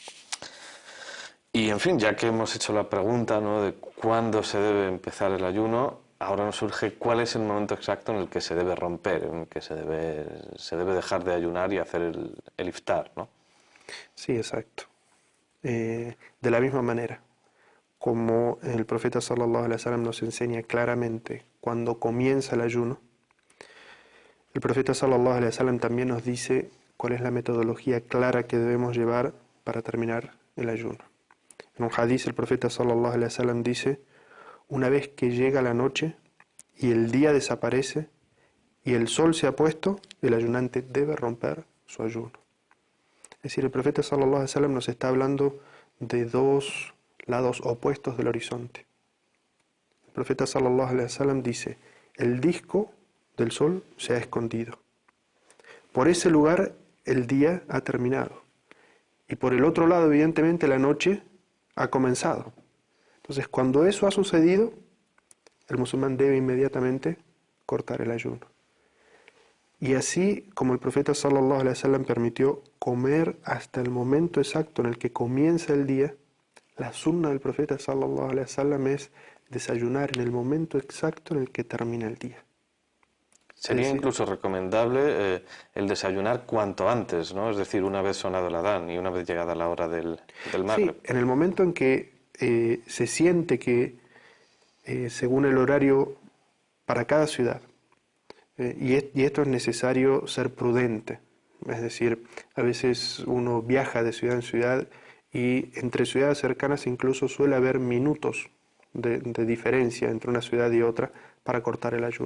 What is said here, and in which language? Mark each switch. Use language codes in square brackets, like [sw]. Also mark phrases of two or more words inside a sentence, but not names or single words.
[es] Y en fin, ya que hemos hecho la pregunta, ¿no?, de cuándo se debe empezar el ayuno, ahora nos surge cuál es el momento exacto en el que se debe romper, en el que se debe dejar de ayunar y hacer el iftar, ¿no? Sí, exacto. De la misma manera, como el profeta [ar] صلى الله عليه وسلم [es] nos enseña claramente cuando comienza el ayuno, el profeta [ar] صلى الله عليه وسلم [es] también nos dice cuál es la metodología clara que debemos llevar para terminar el ayuno. En un hadiz el profeta [ar] صلى الله عليه وسلم [es] dice, una vez que llega la noche y el día desaparece y el sol se ha puesto, el ayunante debe romper su ayuno. Es decir, el profeta [ar] صلى الله عليه وسلم [es] nos está hablando de dos lados opuestos del horizonte. El profeta [ar] صلى الله عليه وسلم [es] dice, el disco del sol se ha escondido. Por ese lugar el día ha terminado. Y por el otro lado, evidentemente, la noche ha comenzado. Entonces, cuando eso ha sucedido, el musulmán debe inmediatamente cortar el ayuno. Y así como el profeta [ar] صلى الله عليه وسلم [es] permitió comer hasta el momento exacto en el que comienza el día, la sunna del profeta [ar] صلى الله عليه وسلم [es] es desayunar en el momento exacto en el que termina el día. Sería incluso recomendable el desayunar cuanto antes, ¿no? Es decir, una vez sonado el adán y una vez llegada la hora del Maghrib. Sí, en el momento en que se siente que, según el horario para cada ciudad, y esto es necesario ser prudente, es decir, a veces uno viaja de ciudad en ciudad y entre ciudades cercanas incluso suele haber minutos de diferencia entre una ciudad y otra para cortar el ayuno.